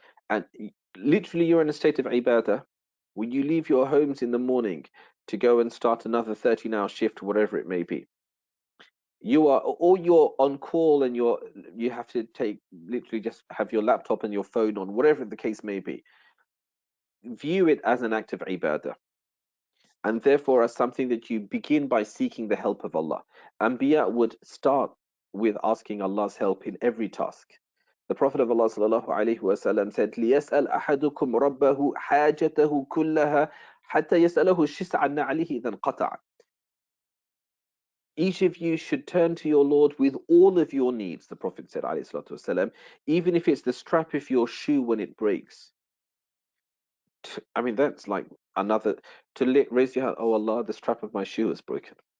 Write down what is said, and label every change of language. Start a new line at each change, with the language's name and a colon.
English: And literally, you're in a state of ibadah. When you leave your homes in the morning to go and start another 13-hour shift, whatever it may be, or you're on call and you have to literally just have your laptop and your phone on, whatever the case may be. View it as an act of ibadah, and therefore as something that you begin by seeking the help of Allah. Anbiya would start with asking Allah's help in every task. The Prophet of Allah sallallahu alaihi wasallam said,
Arabic: لِيَسْأَلْ أَحَدُكُمْ رَبَّهُ حَاجَتَهُ كُلَّهَا حَتَّى يَسْأَلَهُ الشِّسْعَ نَعْلِهِ إِذَا انْقَطَعَ.
English: Each of you should turn to your Lord with all of your needs, the Prophet said, alayhi salatu wasalam, even if it's the strap of your shoe when it breaks. I mean, that's like another, raise your hand, oh Allah, the strap of my shoe is broken.